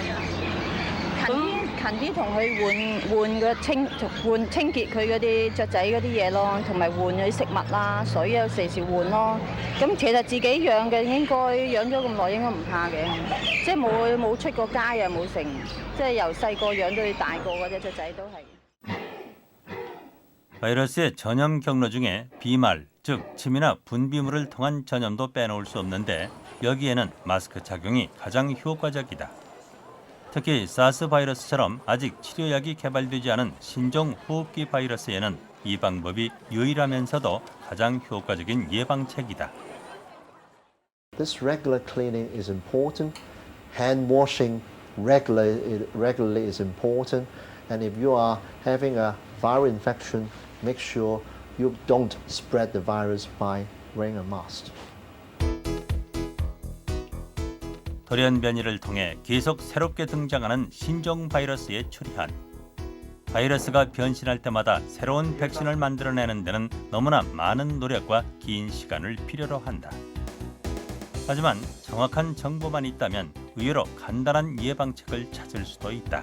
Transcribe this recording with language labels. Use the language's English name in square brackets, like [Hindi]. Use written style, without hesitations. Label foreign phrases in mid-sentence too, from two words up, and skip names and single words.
[Cantonese] 近啲同佢換個清潔佢嗰啲雀仔嗰啲嘢咯，同埋換嗰啲食物啦、水啊，時時換咯。咁其實自己養嘅應該養咗咁耐應該唔怕嘅，即係冇出過街啊冇成，即係由細個養到大個嗰隻雀仔都係。 [Korean] 바이러스의 전염 경로 중에 비말, 즉 침이나 분비물을 통한 전염도 빼놓을 수 없는데 여기에는 마스크 착용이 가장 효과적이다. 특히 사스 바이러스처럼 아직 치료약이 개발되지 않은 신종 호흡기 바이러스에는 이 방법이 유일하면서도 가장 효과적인 예방책이다. [English] This regular cleaning is important. Hand washing regularly is important. And if you are having a viral infection, make sure you don't spread the virus by wearing a mask. [Korean] 돌연 변이를 통해 계속 새롭게 등장하는 신종 바이러스의 출현. 바이러스가 변신할 때마다 새로운 백신을 만들어내는 데는 너무나 많은 노력과 긴 시간을 필요로 한다. 하지만 정확한 정보만 있다면 의외로 간단한 예방책을 찾을 수도 있다.